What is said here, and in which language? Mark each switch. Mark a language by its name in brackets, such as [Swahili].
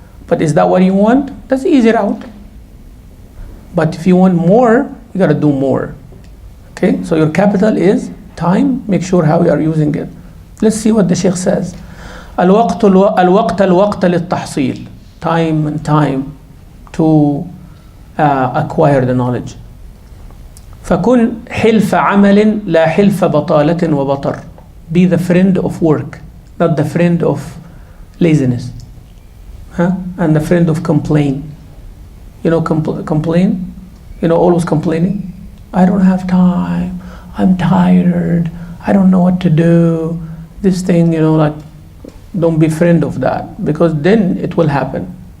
[English] But is that what you want? That's the easy route. But if you want more, you got to do more. Okay, so your capital is time. Make sure how you are using it. Let's see what the Sheikh says. [Arabic] الوقت للتحصيل. [English] Time and time to acquire the knowledge. [Arabic] فكن حلف عمل لا حلف بطالة وبطر. [English] Be the friend of work, not the friend of laziness. And the friend of complain. You know, complain. You know, always complaining. I don't have time. I'm tired. I don't know what to do. This thing, you know, like, don't be friend of that, because then it will happen.